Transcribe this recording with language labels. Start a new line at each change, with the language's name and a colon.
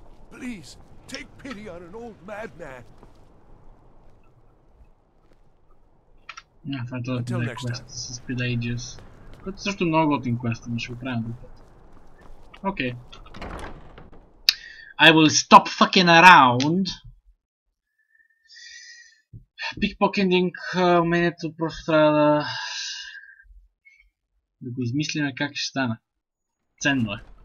English: Please, take pity on an old madman.
Bulgarian: Това е този квест с Pelagius. Който също много готин квест, но ще го правим друг път. Окей.
English: I will stop fucking around.
Bulgarian: Pickpocketing умението просто трябва да го измислиме как ще стане. Ценно е.